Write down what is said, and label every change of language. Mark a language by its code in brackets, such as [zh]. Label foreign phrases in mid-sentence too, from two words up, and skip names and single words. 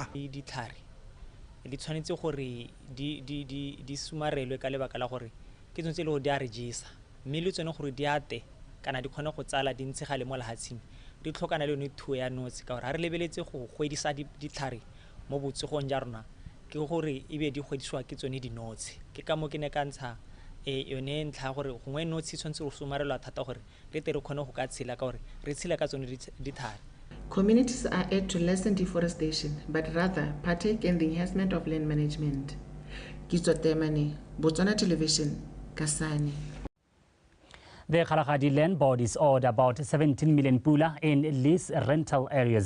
[tn] ditlhare di tshwanetse gore di sumarelwe ka lebaka la gore ke tsone tse le go di a regisa mme le tsone gore di ate kana di kgone go tsala di ntse gale mo lehatsheng di tlhokana le yone thuo ya notsi ka gore ha re lebeletse go gwedisa ditlhare mo botsogong ja rona ke gore e be di gwediswa ke tsone dinotsi ke ka mo ke ne ka ntsha yone ntlha gore gongwe notsi tshwanetse go sumarelwa thata gore re tle re kgone go ka tshela ka gore re tshela ka tsone ditlhare. [en] Communities are asked to lessen deforestation, but rather partake in the enhancement of land management. Kitso Temane, BOTSWANA Television, Kasane. The Kgalagadi Land Board is owed about 17 million pula in lease rental areas.